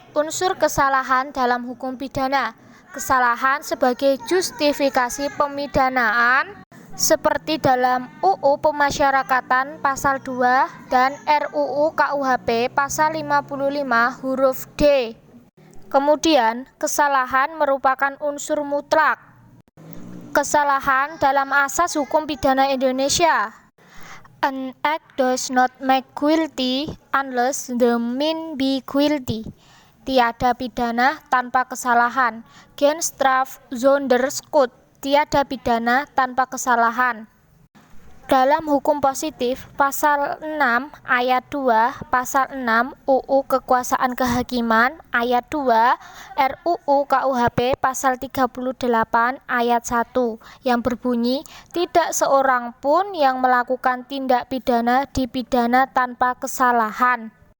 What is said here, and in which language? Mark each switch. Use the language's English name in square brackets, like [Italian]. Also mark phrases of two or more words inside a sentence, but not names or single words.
[Indonesian] Unsur kesalahan dalam hukum pidana. Kesalahan sebagai justifikasi pemidanaan seperti dalam UU Pemasyarakatan pasal 2 dan RUU KUHP pasal 55 huruf D. Kemudian, kesalahan merupakan unsur mutlak. Kesalahan dalam asas hukum pidana Indonesia. [English] An act does not make guilty unless the mean be guilty. [Indonesian] Tiada pidana tanpa kesalahan. [Dutch] Genstraf zonder schuld. [Indonesian] Tiada pidana tanpa kesalahan. Dalam hukum positif, pasal 6 ayat 2, pasal 6 UU Kekuasaan Kehakiman, ayat 2, RUU KUHP pasal 38 ayat 1, yang berbunyi, tidak seorang pun yang melakukan tindak pidana dipidana tanpa kesalahan.